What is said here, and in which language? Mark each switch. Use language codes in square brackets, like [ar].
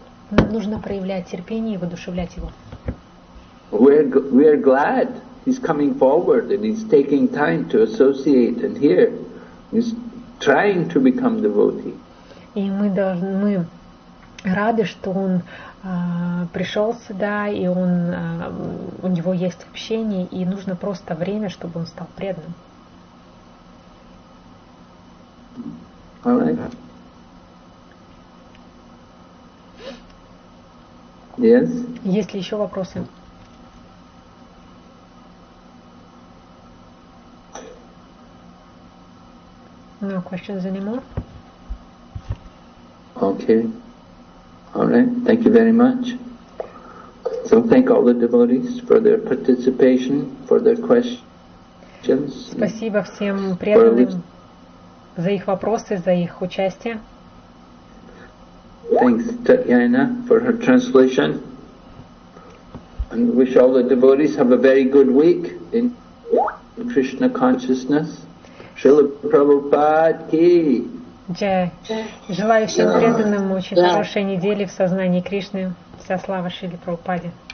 [ru] Нам нужно проявлять терпение и воодушевлять его. [en] We are glad he's coming forward and he's taking time to associate and hear. He's trying to become devotee. [ru] И мы рады, что он пришел сюда, и у него есть общение, и нужно просто время, чтобы он стал преданным. [en] All right. Yes? [ru] Есть ли еще вопросы? [en] No questions anymore? Okay. All right. Thank you very much. So thank all the devotees for their participation, for their questions. [ru] Спасибо всем преданным за их вопросы, за их участие. [en] Thanks Tatyana for her translation. And wish all the devotees have a very good week in Krishna consciousness. Srila Prabhupada ki. [ru] Джай. Желаю всем преданным очень хорошей недели в сознании Кришны. Вся слава Шриле Прабхупаде.